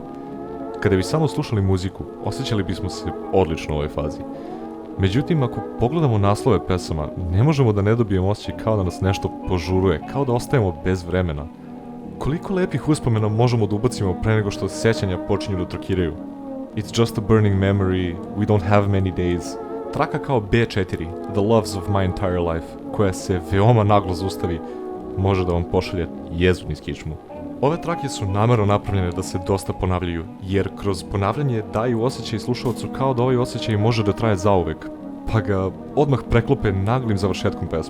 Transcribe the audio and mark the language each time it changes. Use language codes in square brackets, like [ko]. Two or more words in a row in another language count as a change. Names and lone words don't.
[sr] Kada bi samo slušali muziku, osjećali bismo se odlično u ovoj fazi. Međutim, ako pogledamo naslove pesama, ne možemo da ne dobijemo osjećaj kao da nas nešto požuruje, kao da ostajemo bez vremena. Koliko lepih uspomena možemo da ubacimo pre nego što sećanja počinju da trokiraju? [en] It's just a burning memory, we don't have many days. [sr] Traka kao B4, The Loves of My Entire Life, koja se veoma naglo zaustavi, može da vam pošalje jezu niz kičmu. Ove trake su namerno napravljene da se dosta ponavljaju, jer kroz ponavljanje daju osjećaj slušalcu kao da ovaj osjećaj može da traje zauvek, pa ga odmah preklope naglim završetkom pesme.